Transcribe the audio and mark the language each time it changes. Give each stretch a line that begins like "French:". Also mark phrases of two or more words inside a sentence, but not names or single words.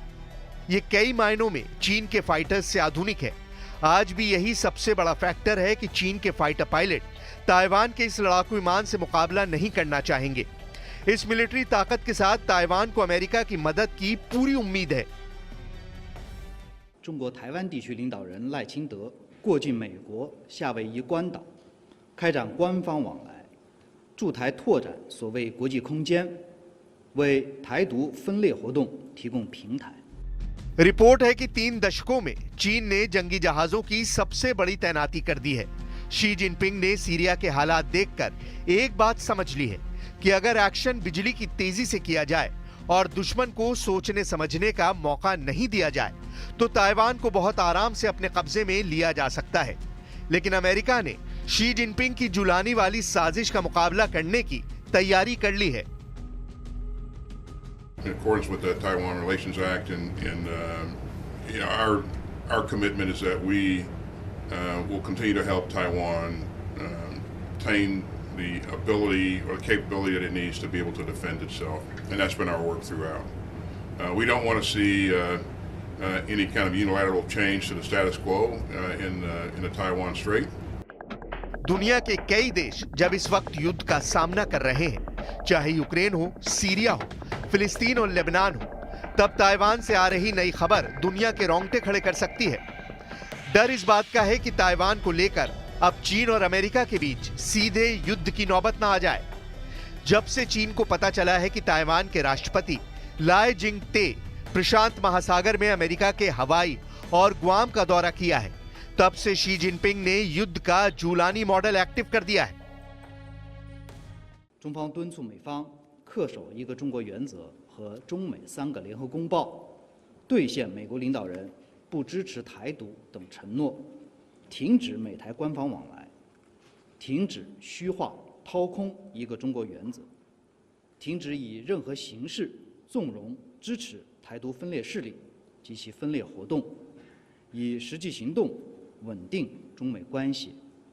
Hindi: ये कई मायनों में चीन के फाइटर्स से आधुनिक है। आज भी यही सबसे बड़ा फैक्टर है कि चीन के फाइटर पायलट ताइवान के इस लड़ाकू विमान से मुकाबला नहीं करना चाहेंगे। इस मिलिट्री ताकत के साथ ताइवान को अमेरिका की मदद की पूरी उम्मीद है।
Chinese: 中国台湾地区领导人赖清德过境美国夏威夷关岛，开展官方往来，驻台拓展所谓国际空间，为台独分裂活动提供平台。
Hindi: रिपोर्ट है कि 3 दशकों में चीन ने जंगी जहाजों की सबसे बड़ी तैनाती कर दी है। शी जिनपिंग ने सीरिया के हालात देखकर एक बात समझ ली है कि अगर एक्शन बिजली की तेजी से किया जाए और दुश्मन को सोचने समझने का मौका नहीं दिया जाए, तो ताइवान को बहुत आराम से अपने कब्जे में लिया जा सकता है। लेकिन अमेरिका ने शी जिनपिंग की जुलानी वाली साजिश का मुकाबला करने की तैयारी कर ली है।
English: In accordance with the Taiwan Relations Act, and you know, our commitment is that we will continue to help Taiwan obtain the ability or the capability that it needs to be able to defend itself, and that's been our work throughout. We don't want to see any kind of unilateral change to the status quo in the Taiwan Strait.
Hindi: दुनिया के कई देश जब इस वक्त युद्ध का सामना कर रहे हैं, चाहे यूक्रेन हो, सीरिया हो, फिलिस्तीन और लेबनान हो, तब ताइवान से आ रही नई खबर दुनिया के रोंगटे खड़े कर सकती है। डर इस बात का है कि ताइवान को लेकर अब चीन और अमेरिका के बीच सीधे युद्ध की नौबत ना आ जाए। जब से चीन को पता चला है कि ताइवान के राष्ट्रपति लाई जिंगते प्रशांत महासागर में अमेरिका के हवाई और गुआम का दौरा किया है, तब से शी जिनपिंग ने युद्ध का जूलानी
English: model active
Hindi: कर दिया है।
Chinese: 中方敦促美方恪守一个中国原则和中美3个联合公报，兑现美国领导人不支持台独等承诺，停止美台官方往来，停止虚化掏空一个中国原则，停止以任何形式纵容支持台独分裂势力及其分裂活动，以实际行动稳定中美关系